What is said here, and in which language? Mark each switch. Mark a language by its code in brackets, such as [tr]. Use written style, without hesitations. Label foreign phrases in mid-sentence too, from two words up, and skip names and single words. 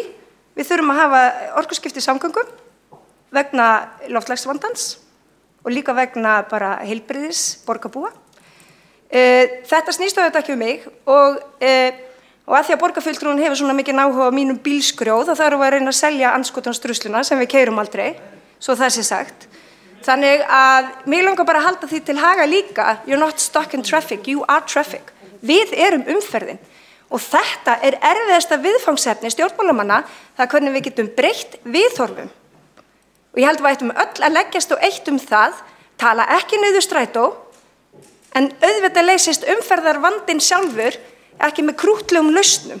[is] Við þurfum að hafa orkuskipti í samgöngum vegna loftslagsvandans og líka vegna bara heilbrigðis borgarbúa. Þetta snýst auðvitað ekki mig og að því að borgarfulltrúin hefur svona mikið áhuga á mínum bílskrjóð þá þarfum við að reyna að selja andskotans drusluna sem við keyrum aldrei. Svo það sé sagt. Þannig að mig langar bara að halda því til haga líka, [en] you're not stuck in traffic, you are traffic. [is] Við erum umferðin og þetta er erfiðasta viðfangsefni stjórnmálamanna, það hvernig við getum breytt viðhorfum. Og ég held að við ættum öll að leggjast á eitt það, tala ekki niður strætó, en auðvitað leysist umferðarvandinn sjálfur ekki með krútlegum lausnum.